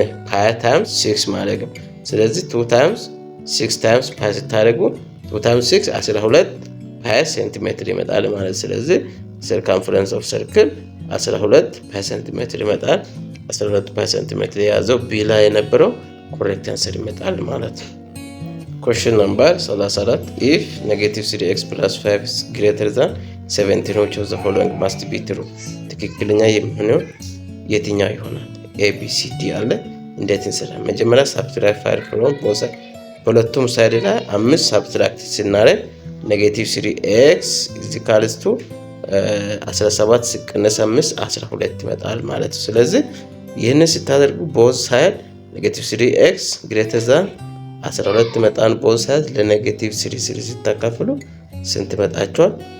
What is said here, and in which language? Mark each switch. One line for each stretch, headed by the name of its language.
Amharic: ፓይ ታይምስ 6 ማለት ነው። ስለዚህ 2 ታይምስ 6 ታይምስ ፓይ ስታደርጉ 2 ታይምስ 6 12 ፓይ ሴንቲሜትር ይመጣል ማለት። ስለዚህ ሰርከምፈረንስ ኦፍ ሰርክል 12 ፓይ ሴንቲሜትር ይመጣል። 12 ፓይ ሴንቲሜትር የያዘው ቢ ላይ የነበረው ኮሬክት አንሰር ይመጣል ማለት ነው።
English: question number 34 if -3x + 5 is greater than 17 which of the following must be true?
Amharic: ትክክለኛ የሚሆነው የትኛው ይሆናል? ABCD አለ። እንዴት እንሰራለን? መጀመሪያ
English: subtract 5 from both
Amharic: በሁለቱም ሳይድ ላይ 5 subtract ስናደርግ ኔጌቲቭ 3x is equals to 17 ሲቀነስ 5 12 ይመጣል ማለት ነው። ስለዚህ ይሄንን ስታደርጉ both side ኔጌቲቭ 3x greater than 12 ይመጣል። both side ለኔጌቲቭ 3 ሲታካፍሉ ስንት ይመጣቸዋል?